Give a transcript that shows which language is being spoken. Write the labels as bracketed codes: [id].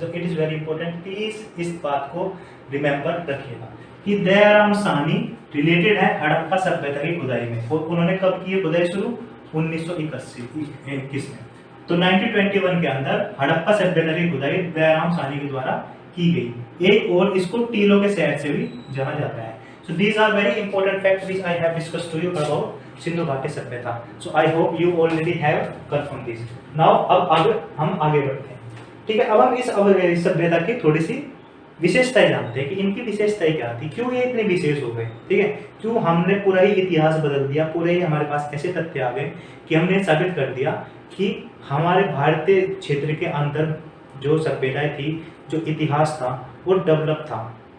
[hi] तो [en] it is very important, please [hi] इस बात को रिमेंबर रखिएगा कि दयाराम साहनी रिलेटेड है हड़प्पा सभ्यता की खुदाई में। और उन्होंने कब की खुदाई शुरू? 1921 में। तो 1921 के अंदर हड़प्पा सभ्यता की खुदाई दयाराम साहनी के द्वारा की गई। एक और इसको टीलों के शहर से भी जाना जाता है। [en] So these are very important facts which I have discussed to you about Sindhu Ghati Sabhyata. So I hope you already have confirmed this. [hi] Now अब हम आगे बढ़ते हैं. ठीक है, अब हम इस सभ्यता की थोड़ी सी विशेषताएं जानते हैं कि इनकी विशेषताएं क्या थी, क्यों ये इतने विशेष हो गए. ठीक है, क्यों हमने पूरा ही इतिहास बदल दिया, पूरे ही हमारे पास ऐसे तथ्य आ गए कि हमने साबित कर दिया कि हमारे भारतीय क्षेत्र के अंदर जो सभ्यताएं थी, जो इतिहास था वो डेवलप था.